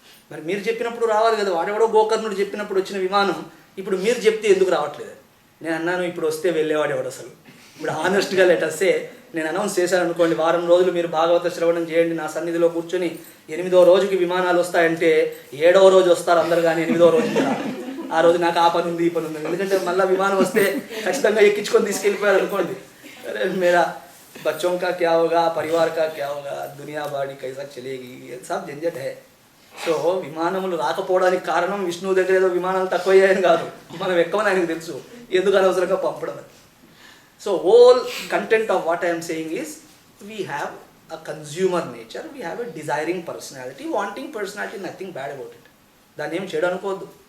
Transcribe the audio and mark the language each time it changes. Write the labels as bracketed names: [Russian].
[Telugu] మరి మీరు చెప్పినప్పుడు రావాలి కదా, వాడెవడో గోకర్ణుడు చెప్పినప్పుడు వచ్చిన విమానం ఇప్పుడు మీరు చెప్తే ఎందుకు రావట్లేదు? నేను అన్నాను, ఇప్పుడు వస్తే వెళ్ళేవాడేవాడు అసలు. ఇప్పుడు ఆనెస్ట్గా లెటర్సే నేను అనౌన్స్ చేశాను అనుకోండి, వారం రోజులు మీరు భాగవత శ్రవణం చేయండి నా సన్నిధిలో కూర్చొని, 8వ రోజుకి విమానాలు వస్తాయంటే 7వ రోజు వస్తారు అందరు, కానీ 8వ రోజు ఆ రోజు నాకు ఆ పని ఉంది ఈ పని ఉంది. ఎందుకంటే మళ్ళీ విమానం వస్తే ఖచ్చితంగా ఎక్కించుకొని తీసుకెళ్ళిపోయారు అనుకోండి, [Hindi] అరే మేరా बच्चों का क्या होगा, परिवार का क्या होगा, दुनिया बाड़ी कैसा चलेगी, सब झंझट है. [Telugu] సో విమానములు రాకపోవడానికి కారణం విష్ణువు దగ్గర ఏదో విమానాలు తక్కువయ్యాయని కాదు, మనం ఎక్కమని ఆయనకు తెలుసు, ఎందుకు అనవసరంగా పంపడం. [English] So whole content of what I'm saying is we have a consumer nature, we have a desiring personality, wanting personality, nothing bad about it. [Telugu] దాన్ని ఏం చేయడం అనుకోవద్దు.